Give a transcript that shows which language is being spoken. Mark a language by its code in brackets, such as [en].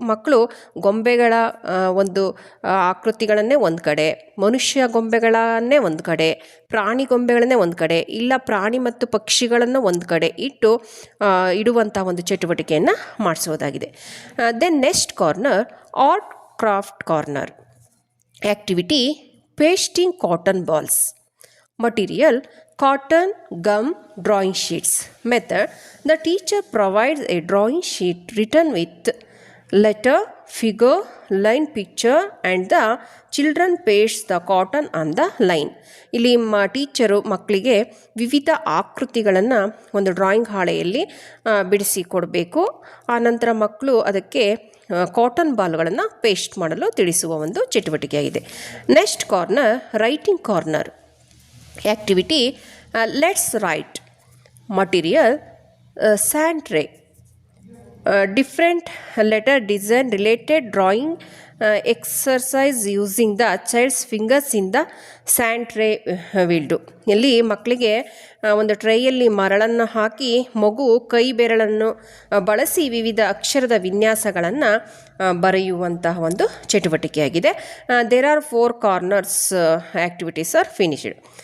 [kn] ಮಕ್ಕಳು ಗೊಂಬೆಗಳ ಒಂದು ಆಕೃತಿಗಳನ್ನೇ ಒಂದು ಕಡೆ, ಮನುಷ್ಯ ಗೊಂಬೆಗಳನ್ನೇ ಒಂದು ಕಡೆ, ಪ್ರಾಣಿ ಗೊಂಬೆಗಳನ್ನೇ ಒಂದು ಕಡೆ, ಇಲ್ಲ ಪ್ರಾಣಿ ಮತ್ತು ಪಕ್ಷಿಗಳನ್ನು ಒಂದು ಕಡೆ ಇಡುವಂಥ ಒಂದು ಚಟುವಟಿಕೆಯನ್ನು ಮಾಡಿಸೋದಾಗಿದೆ. [en] Then next corner art craft corner. Activity pasting cotton balls. Material cotton, gum, drawing sheets. Method the teacher provides a drawing sheet written with letter, figure, line, picture and the children paste the cotton on the line. [kn] ಇಲ್ಲಿ teacher ಮಕ್ಕಳಿಗೆ ವಿವಿಧ ಆಕೃತಿಗಳನ್ನು ಒಂದು drawing ಹಾಳೆಯಲ್ಲಿ ಬಿಡಿಸಿ ಕೊಡಬೇಕು. ಆನಂತರ ಮಕ್ಕಳು ಅದಕ್ಕೆ ಕಾಟನ್ ಬಾಲ್ಗಳನ್ನು ಪೇಸ್ಟ್ ಮಾಡಲು ತಿಳಿಸುವ ಒಂದು ಚಟುವಟಿಕೆಯಾಗಿದೆ. [en] Next corner writing corner. Activity let's write. Material sand tray. Different letter design related drawing exercise using the child's fingers in the sand tray will do. [kn] ಇಲ್ಲಿ ಮಕ್ಕಳಿಗೆ ಒಂದು ಟ್ರೇಯಲ್ಲಿ ಮರಳನ್ನು ಹಾಕಿ ಮಗು ಕೈ ಬೆರಳನ್ನು ಬಳಸಿ ವಿವಿಧ ಅಕ್ಷರದ ವಿನ್ಯಾಸಗಳನ್ನು ಬರೆಯುವಂತಹ ಒಂದು ಚಟುವಟಿಕೆಯಾಗಿದೆ. [en] There are 4 corners activities are finished.